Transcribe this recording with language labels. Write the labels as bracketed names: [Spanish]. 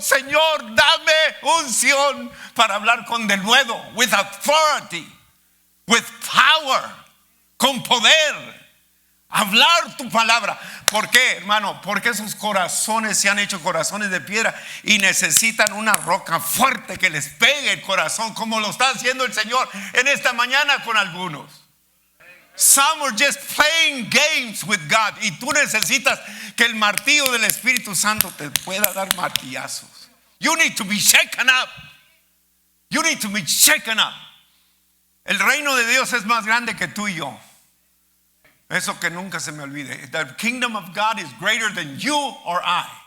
[Spanish] Señor, dame unción para hablar con denuedo, [English] with authority, with power, [Spanish] con poder. Hablar tu palabra. ¿Por qué, hermano? Porque sus corazones se han hecho corazones de piedra y necesitan una roca fuerte que les pegue el corazón, como lo está haciendo el Señor en esta mañana con algunos. [English] Some are just playing games with God. [Spanish] Y tú necesitas que el martillo del Espíritu Santo te pueda dar martillazos. [English] You need to be shaken up. You need to be shaken up. [Spanish] El reino de Dios es más grande que tú y yo. Eso que nunca se me olvide. [English] The kingdom of God is greater than you or I.